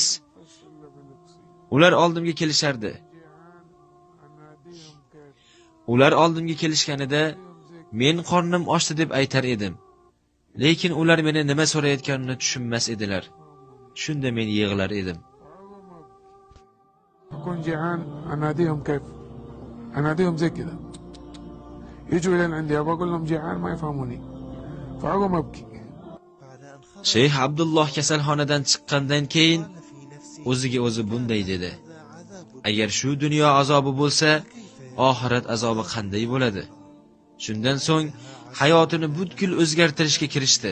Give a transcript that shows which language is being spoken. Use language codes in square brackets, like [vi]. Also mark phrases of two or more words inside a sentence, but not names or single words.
[uz] Ular oldimga kelishardi. Ular oldimga kelishganida men qornim ochdi deb aytar edim. Lekin ular meni nima so'rayotganini tushunmas edilar. Shunda men yig'lar edim. [ar] أكون جيعان أناديهم كيف؟ أناديهم زي كده يجوا إلين عندي أقول لهم جيعان ما يفهموني فأقوم أبكي. [uz] Sheyx Abdulloh kasalxonadan chiqqandan keyin o'ziga o'zi bunday dedi. Agar shu dunyo azobi bo'lsa, oxirat azobi qanday bo'ladi? Shundan so'ng hayotini butkul o'zgartirishga kirishdi.